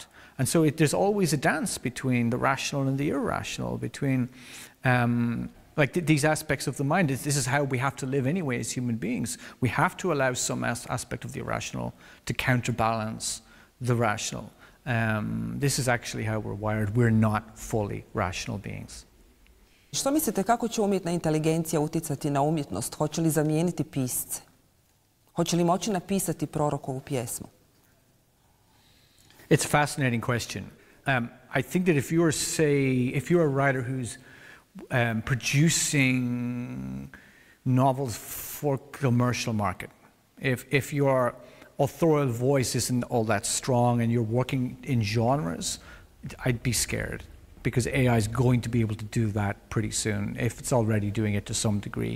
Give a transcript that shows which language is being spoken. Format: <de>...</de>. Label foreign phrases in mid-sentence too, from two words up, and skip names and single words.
<en>And so there's always a dance between the rational and the irrational, between these aspects of the mind. This is how we have to live anyway as human beings. We have to allow some aspect of the irrational to counterbalance the rational. This is actually how we're wired. We're not fully rational beings.</en> <hr>Što mislite, kako će umjetna inteligencija utjecati na umjetnost? Hoće li zamijeniti pisce? Hoće li moći napisati Prorokovu pjesmu?</hr> <en>It's a fascinating question. I think that if you're a writer who's producing novels for commercial market, if your authorial voice isn't all that strong and you're working in genres, I'd be scared, because AI is going to be able to do that pretty soon, if it's already doing it to some degree.</en>